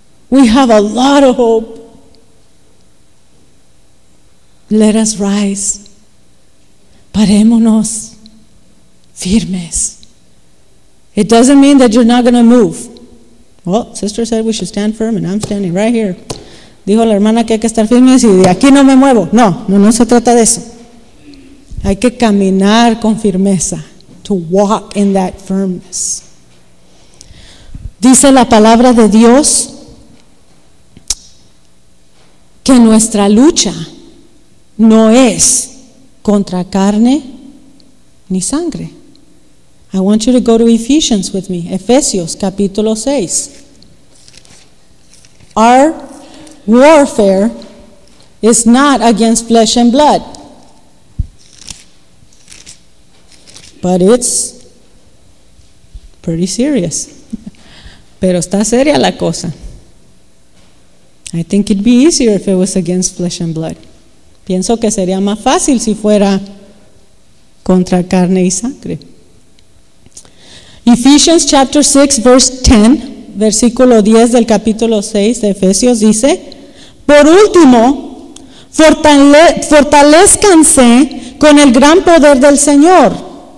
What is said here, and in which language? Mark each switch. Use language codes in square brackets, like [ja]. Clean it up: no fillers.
[en] We have a lot of hope. Let us rise. [es] Parémonos firmes. [en] It doesn't mean that you're not going to move. Well, sister said we should stand firm, and I'm standing right here. [es] Dijo la hermana que hay que estar firmes y de aquí no me muevo. No, no, no se trata de eso. Hay que caminar con firmeza. [en] To walk in that firmness. [es] Dice la palabra de Dios que nuestra lucha no es contra carne ni sangre. [en] I want you to go to Ephesians with me. [es] Ephesians, capítulo 6. [en] Our warfare is not against flesh and blood, but it's pretty serious. [es] Pero está seria la cosa. [en] I think it'd be easier if it was against flesh and blood. [es] Pienso que sería más fácil si fuera contra carne y sangre. [en] Ephesians chapter 6, verse 10, [es] versículo 10 del capítulo 6 de Efesios dice: Por último, fortalézcanse con el gran poder del Señor.